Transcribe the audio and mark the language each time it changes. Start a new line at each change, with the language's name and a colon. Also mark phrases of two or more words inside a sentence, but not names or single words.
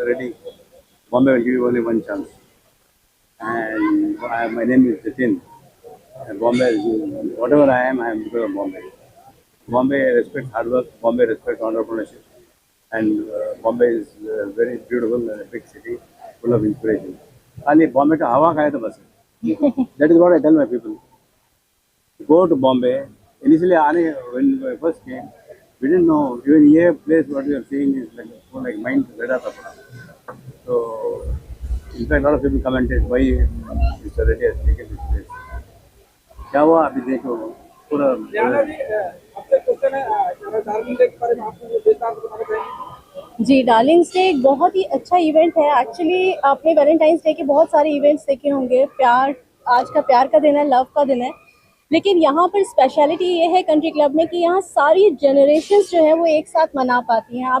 English: Reddy, Bombay will give you only one chance. And my name is Jatin. And Bombay, whatever I am because of Bombay. Bombay respects hard work, Bombay respects entrepreneurship. And Bombay is very beautiful and a big city, full of inspiration.
Hindi: खाली Bombay का हवा खाए तो बस.
English: That is what I tell my people. Go to Bombay. Initially, when I first came, we didn't know. Even here, place what we are seeing is like mind radar. So, in fact, a lot of people commented why Mr. Reddy has taken this place.
Hindi: क्या हुआ अभी देखो पूरा. जाना जी आपसे क्वेश्चन है
English: darling day
Hindi: के बारे में आपको जो विस्तार से बताना चाहेंगे? जी,
English: darlings day
Hindi: एक बहुत ही अच्छा इवेंट है. एक्चुअली आपने
English: valentines day
Hindi: के बहुत सारे इवेंट्स देखे होंगे. प्यार, आज का प्यार का दिन है, लव का दिन है. लेकिन यहाँ पर स्पेशलिटी ये है
English: country club
Hindi: में कि यहाँ सारी जनरेशन्स जो है वो एक साथ मना पाती हैं.